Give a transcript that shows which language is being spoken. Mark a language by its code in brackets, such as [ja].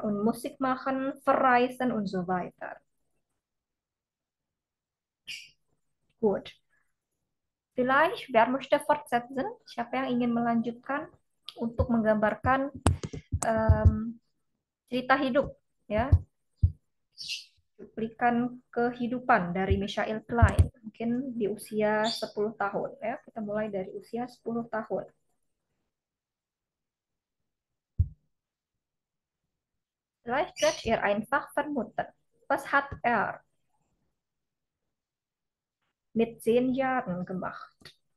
[de] Und Musik machen, verreisen und so weiter. Gut. Vielleicht, wer möchte fortsetzen? [id] Siapa yang ingin melanjutkan untuk menggambarkan cerita hidup, ya, cuplikan kehidupan dari Michael Klein, mungkin di usia 10 tahun, ya. Kita mulai dari usia 10 tahun. [de] Vielleicht könnt ihr einfach vermuten, was hat er mit 10 Jahren gemacht?